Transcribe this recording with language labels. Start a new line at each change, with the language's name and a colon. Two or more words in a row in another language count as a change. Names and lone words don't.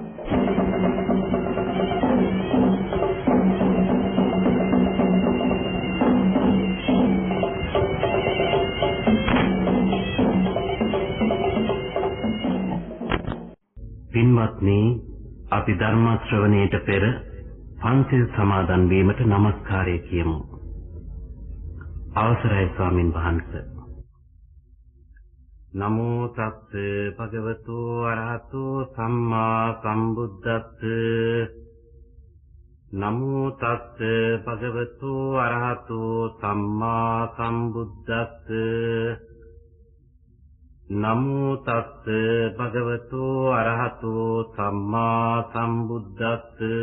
Sinhala: පින්වත්නි, අපි ධර්ම ශ්‍රවණයට පෙර පන්සිල් සමාදන් වීමට নমස්කාරය කියමු. අවසරයි ස්වාමින් වහන්සේ.
Pali: නමෝ තස්ස භගවතු අරහතෝ සම්මා සම්බුද්දස්ස. නමෝ තස්ස භගවතු අරහතෝ සම්මා සම්බුද්දස්ස. නමෝ තස්ස භගවතු අරහතෝ සම්මා සම්බුද්දස්ස.